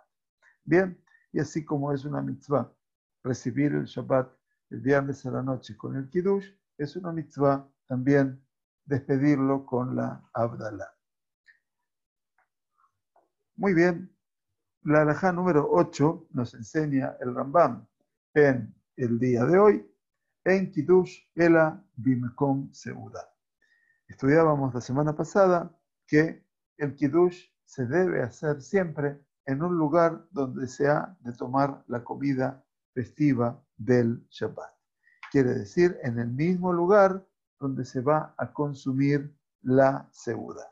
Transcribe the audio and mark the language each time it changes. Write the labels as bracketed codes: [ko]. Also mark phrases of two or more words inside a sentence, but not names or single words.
[es] Bien, y así como es una mitzvah recibir el Shabbat el viernes a la noche con el Kiddush, es una mitzvah también despedirlo con la Abdalá. Muy bien, la halajá número 8 nos enseña el Rambam en el día de hoy, en [he] קידוש אלא במקום סעודה. [es] Estudiábamos la semana pasada que el Kiddush se debe hacer siempre en un lugar donde se ha de tomar la comida festiva del Shabbat. Quiere decir, en el mismo lugar donde se va a consumir la seuda.